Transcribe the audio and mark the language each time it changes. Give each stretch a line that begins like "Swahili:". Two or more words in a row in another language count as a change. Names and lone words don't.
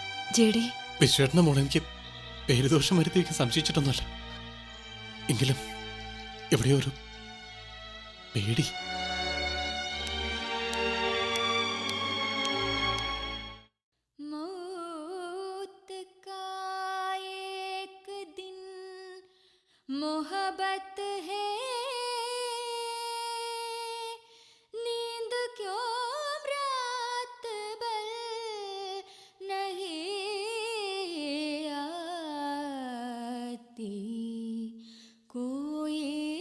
Malayalam: ജെഡി, വിശ്വേട്ടൻ്റെ മോളെ എനിക്ക് പേരുദോഷം വരുത്തിയേക്ക് സംശയിച്ചിട്ടൊന്നുമല്ല. എങ്കിലും എവിടെയോ ഒരു പേടി.
Urdu: मौत का एक दिन मोहब्बत है नींद क्यों रात भर नहीं आती कोई